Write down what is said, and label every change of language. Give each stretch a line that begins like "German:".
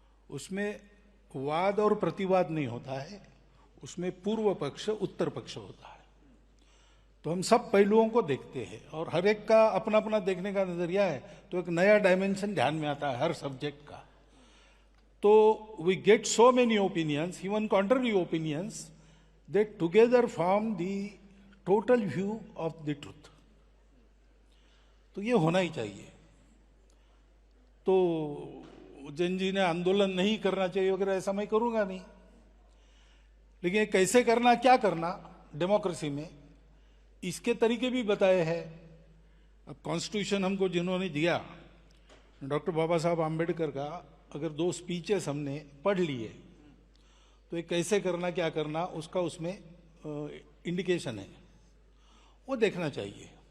Hindi: उसमें वाद और प्रतिवाद नहीं होता है, उसमें पूर्व पक्ष उत्तर पक्ष होता है. तो हम सब पहलुओं को देखते हैं और हर एक का अपना अपना देखने का नजरिया है, तो एक नया डायमेंशन ध्यान में आता है हर सब्जेक्ट का.
English: तो we get so many opinions, even contrary opinions, that together form the total view of the truth.
Hindi: तो ये होना ही चाहिए. तो जेन जी ने आंदोलन नहीं करना चाहिए वगैरह, ऐसा मैं करूंगा नहीं. लेकिन कैसे करना, क्या करना डेमोक्रेसी में, इसके तरीके भी बताए हैं. अब कॉन्स्टिट्यूशन हमको जिन्होंने दिया, डॉक्टर बाबा साहब आम्बेडकर का, अगर 2 स्पीचेस हमने पढ़ लिए तो ये कैसे करना, क्या करना, उसका उसमें इंडिकेशन है, वो देखना चाहिए.